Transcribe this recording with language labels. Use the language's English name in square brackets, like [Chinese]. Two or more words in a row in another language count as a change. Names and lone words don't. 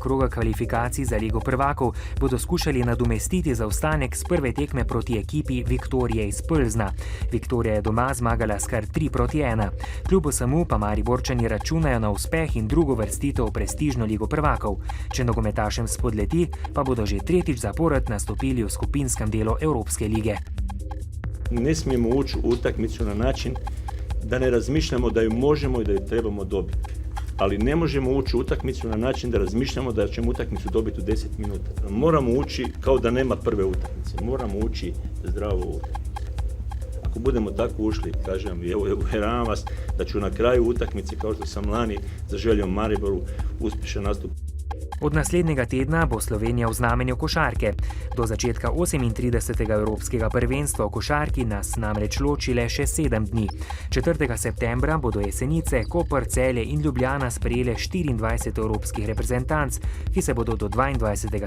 [Slovenian] kroga kvalifikacij za Ligo prvakov bodo skušali nadomestiti zaostanek s prve tekme proti ekipi Viktorije iz Plzna. Viktorija je doma zmagala s kar 3-1. Kljub vsemu pa Mariborčani računajo na uspeh in drugo vrstitev v prestižno Ligo prvakov. Če nogometašem spodleti, pa bodo že tretjič zapored nastopili v skupinskem delu Evropske lige. [Croatian] Ne smijemo ući u utakmicu na način da ne razmišljamo da ju možemo i da ju trebamo dobiti. Ali ne možemo ući u utakmicu na način da razmišljamo da ćemo utakmicu dobiti u 10 minuta. Moramo ući kao da nema prve utakmice. Moramo ući zdravo u utakmicu. Ako budemo tako ušli, kažem, uvjeravam vas da ću na kraju utakmice, kao što sam lani zaželio Mariboru, uspješan nastup. [Slovenian] Od naslednjega tedna bo Slovenija v znamenju košarke. Do začetka 38. evropskega prvenstva v košarki nas namreč loči le še 7 dni. 4. septembra bodo Jesenice, Koper, Celje in Ljubljana sprejele 24 evropskih reprezentanc, ki se bodo do 22.